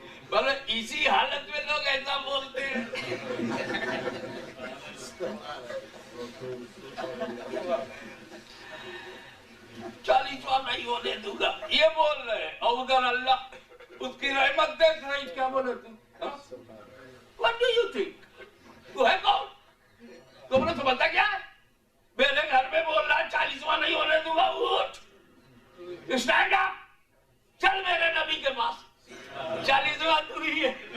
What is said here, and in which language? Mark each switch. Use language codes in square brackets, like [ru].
[ur] بولے اسی حالت میں لوگ ایسا بولتے ہیں. 40واں نہیں ہونے دوں گا یہ بول رہے ہیں, اور ادھر اللہ اس کی رحمت دیکھ رہی. کیا بولے تم؟ [en] What do you think? [ur] تو ہے کون؟ تم نے سمجھتا کیا ہے؟ میرے گھر میں بول رہا ہے 40واں نہیں ہونے دوں گا. اٹھ, اسٹینڈ اپ, چل میرے نبی کے پاس, 40واں تو ہی ہے.